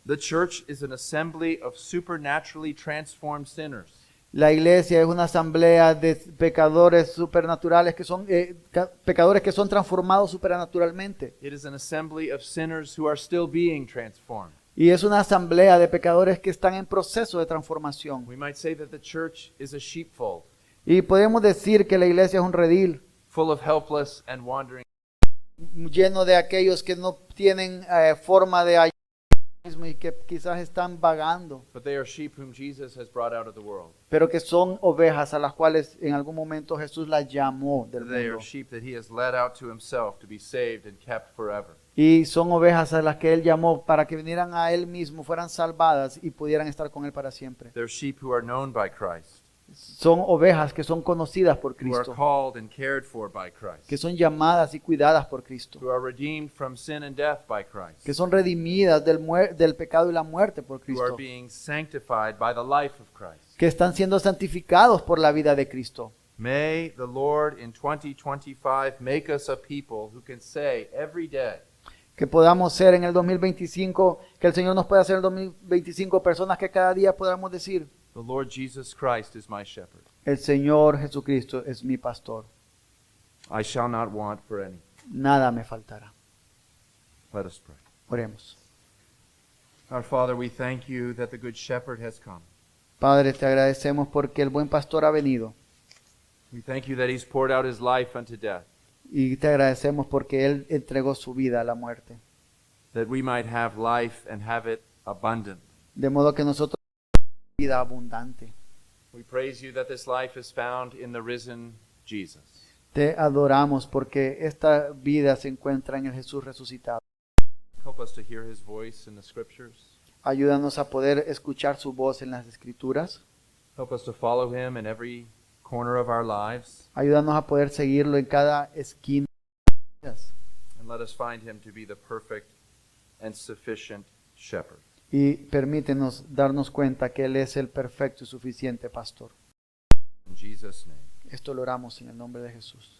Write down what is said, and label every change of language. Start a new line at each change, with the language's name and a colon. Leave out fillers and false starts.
English: The church is an assembly of supernaturally transformed sinners.
Spanish: La iglesia es una asamblea de pecadores supernaturales pecadores que son transformados supernaturalmente.
English: It is an assembly of sinners who are still being transformed.
Spanish: Y es una asamblea de pecadores que están en proceso de transformación.
English: We might say that the church is a sheepfold,
Spanish: Y podemos decir que la iglesia es un redil
English: full of helpless and wandering.
Spanish: lleno de aquellos que no tienen forma de ayuda mismo y que quizás están vagando,
English: But they are sheep whom Jesus has brought out of the world.
Spanish: pero que son ovejas a las cuales en algún momento Jesús las llamó del
English: They are
Spanish: mundo.
English: sheep that he has led out to himself to be saved and kept forever.
Spanish: Y son ovejas a las que Él llamó para que vinieran a Él mismo, fueran salvadas y pudieran estar con Él para siempre.
English: They're sheep who are known by Christ,
Spanish: Son ovejas que son conocidas por
English: who are
Spanish: Cristo,
English: called and cared for by
Spanish: que
English: Christ,
Spanish: son llamadas y cuidadas por Cristo,
English: who are redeemed from sin and death by
Spanish: que
English: Christ,
Spanish: son redimidas del pecado y la muerte por
English: who are being sanctified by the life of Christ.
Spanish: que están siendo santificados por la vida de Cristo.
English: May the Lord in 2025 make us a people who can say every day,
Spanish: Que podamos ser en el 2025, que el Señor nos pueda hacer en el 2025 personas que cada día podamos decir,
English: the Lord Jesus Christ is my shepherd.
Spanish: el Señor Jesucristo es mi pastor,
English: I shall not want for any.
Spanish: nada me faltará.
English: Let us pray.
Spanish: Oremos.
English: Our Father, we thank you that the Good Shepherd has come.
Spanish: Padre, te agradecemos porque el buen pastor ha venido.
English: We thank you that he's poured out his life unto death,
Spanish: Y te agradecemos porque Él entregó su vida a la muerte.
English: that we might have life and have it abundant.
Spanish: De modo que nosotros vida abundante.
English: We praise you that this life is found in the risen Jesus.
Spanish: Te adoramos porque esta vida se encuentra en el Jesús resucitado.
English: Help us to hear his voice in the scriptures.
Spanish: Ayúdanos a poder escuchar su voz en las Escrituras.
English: Help us to follow him in every corner of our lives.
Spanish: Ayúdanos a poder seguirlo en cada esquina.
English: And let us find him to be the perfect and sufficient shepherd.
Spanish: Y permítenos darnos cuenta que Él es el perfecto y suficiente pastor.
English: In Jesus' name,
Spanish: Esto lo oramos en el nombre de Jesús.